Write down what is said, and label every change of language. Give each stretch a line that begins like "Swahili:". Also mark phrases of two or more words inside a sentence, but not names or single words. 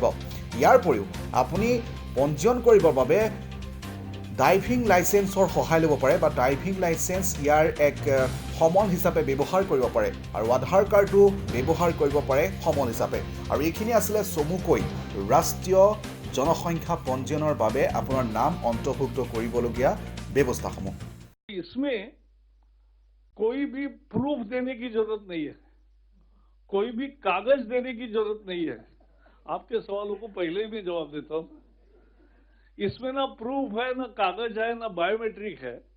Assamese: ইয়াৰ উপৰিও আপুনি পঞ্জীয়ন কৰিবৰ বাবে ড্ৰাইভিং লাইচেন্সৰ সহায় ল'ব পাৰে বা ড্ৰাইভিং লাইচেন্স ইয়াৰ এক সমল হিচাপে ব্যৱহাৰ কৰিব পাৰে আৰু আধাৰ কাৰ্ডো ব্যৱহাৰ কৰিব পাৰে সমল হিচাপে। আৰু এইখিনি আছিলে চমুকৈ ৰাষ্ট্ৰীয় জনসংখ্যা পঞ্জীয়নৰ বাবে আপোনাৰ নাম অন্তৰ্ভুক্ত কৰিবলগীয়া ব্যৱস্থাসমূহ।
Hindi: इसमें कोई भी प्रूफ देने की जरूरत नहीं है, कोई भी कागज देने की जरूरत नहीं है। आपके सवालों को पहले ही मैं जवाब देता हूं। इसमें ना प्रूफ है, ना कागज है, ना बायोमेट्रिक है।